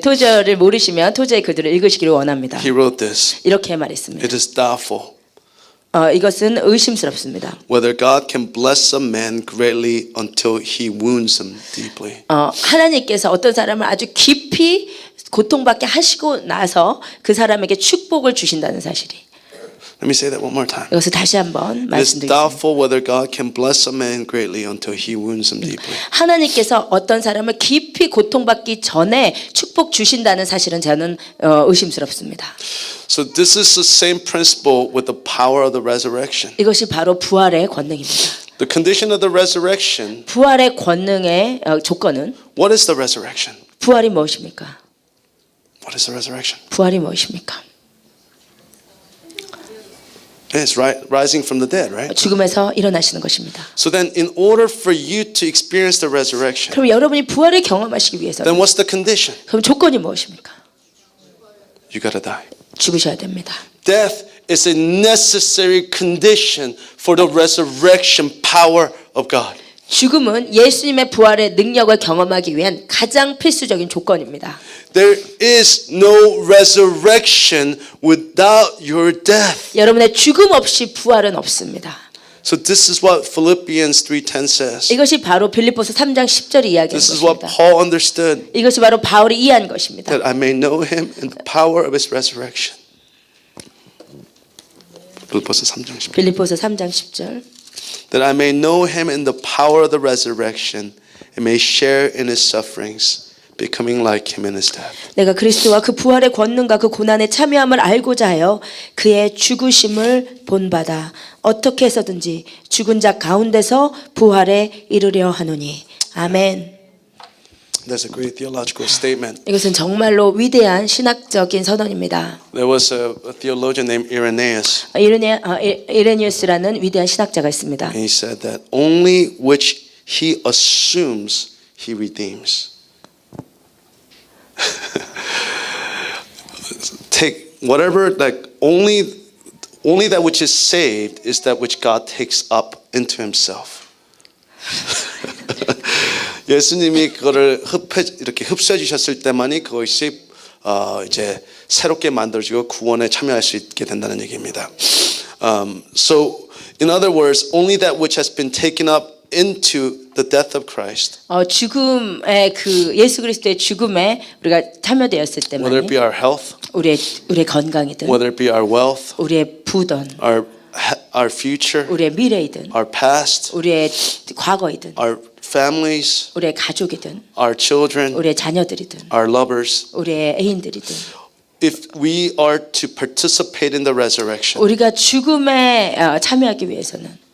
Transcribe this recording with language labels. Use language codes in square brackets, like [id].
[ko] 토저를 모르시면 토저의 글들을 읽으시기를 원합니다. [en] He wrote this. [ko] 이렇게 말했습니다. [en] It is doubtful [ko] 이것은 의심스럽습니다. [en] whether God can bless a man greatly until he wounds him deeply. [ko] 하나님께서 어떤 사람을 아주 깊이 고통받게 하시고 나서 그 사람에게 축복을 주신다는 사실이. [en] Let me say that one more time. [ko] 이것을 다시 한번 [en] It is [ko] 말씀드리겠습니다. [en] doubtful whether God can bless a man greatly until he wounds him deeply. [ko] 하나님께서 어떤 사람을 깊이 고통받기 전에 축복 주신다는 사실은 저는 의심스럽습니다. [en] So this is the same principle with the power of the resurrection. [ko] 이것이 바로 부활의 권능입니다. [en] The condition of the resurrection, [ko] 부활의 권능의 조건은 [en] what is the resurrection? [ko] 부활이 무엇입니까? [en] What is the resurrection? [ko] 부활이 무엇입니까? [en] It's rising from the dead, right? [ko] 죽음에서 일어나시는 것입니다. [en] So then in order for you to experience the resurrection, [ko] 그럼 여러분이 부활을 경험하시기 위해서 [en] then what's the condition? [ko] 그럼 조건이 무엇입니까? [en] You gotta die. [ko] 죽으셔야 됩니다. [en] Death is a necessary condition for the resurrection power of God. [ko] 죽음은 예수님의 부활의 능력을 경험하기 위한 가장 필수적인 조건입니다. [en] There is no resurrection without your death. [ko] 여러분의 죽음 없이 부활은 없습니다. [en] So this is what Philippians 3:10 says. [ko] 이것이 바로 빌립보서 3장 10절이 이야기하는 [en] This is what [ko] 것입니다. [en] Paul understood, [ko] 이것이 바로 바울이 이해한 것입니다. [en] that I may know him in the power of his resurrection. [ko] 빌립보서 3장 10절. 빌립보서 3장 10절. [en] That I may know him in the power of the resurrection and may share in his sufferings, becoming like him in his death. [ko] 내가 그리스도와 그 부활의 권능과 그 고난에 참여함을 알고자 하여 그의 죽으심을 본받아 어떻게 해서든지 죽은 자 가운데서 부활에 이르려 하노니. 아멘. [en] That's a great theological statement. [ko] 이것은 정말로 위대한 신학적인 선언입니다. [en] There was a theologian named Irenaeus, [ko] 이레니우스라는 위대한 신학자가 있습니다. [en] and he said that only which he assumes he redeems. Take whatever, like only that which is saved is that which God takes up into himself. [ko] 예수님이 그거를 이렇게 흡수해 주셨을 때만이 그것이 이제 새롭게 만들어지고 구원에 참여할 수 있게 된다는 얘기입니다. [en] So in other words, only that which has been taken up into the death of Christ, [ko] 죽음의 그 예수 그리스도의 죽음에 우리가 참여되었을 [en] whether it [ko] 때만이 [en] be our health, [ko] 우리의 건강이든 [en] whether it be our wealth, [ko] 우리의 부든 [en] our future, [ko] 우리의 미래이든 [en] our past, [ko] 우리의 과거이든 [en] our families, [ko] 우리의 가족이든 [en] our children, [ko] 우리의 자녀들이든 [en] our lovers, [ko] 우리의 애인들이든 [en] if we are to participate in the resurrection, [ko] 우리가 죽음에 참여하기 위해서는